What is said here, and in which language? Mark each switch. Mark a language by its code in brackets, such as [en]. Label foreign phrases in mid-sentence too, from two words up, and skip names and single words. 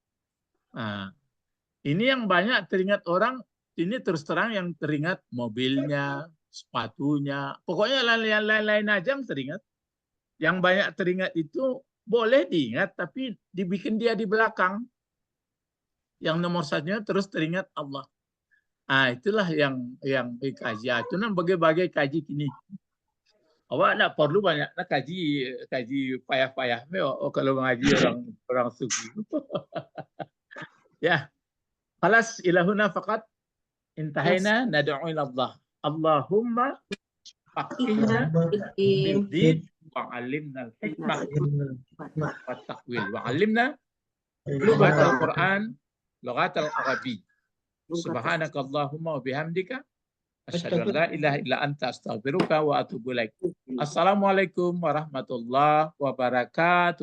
[id] Ini yang banyak teringat orang, ini terus terang yang teringat mobilnya, sepatunya, pokoknya lain-lain aja yang teringat. Yang banyak teringat itu boleh diingat, tapi dibikin dia di belakang. Yang nomor satunya terus teringat Allah. Ah, itulah yang dikaji. [min] Itu nan bagai-bagai kaji kini. Awak nak perlu banyak nak kaji payah-payah. [id] Kalau mengaji orang sufi. Ya, [ar] خلاص إلى هنا فقط انتهينا ندعو إلى الله اللهم فقهنا في الدين وعلمنا الحكمة والتقويل وعلمنا لغات القرآن لغات العربي سبحانك اللهم وبحمدك أشهد أن لا إله إلا أنت أستغفرك وأتوب إليك السلام عليكم ورحمة الله وبركاته.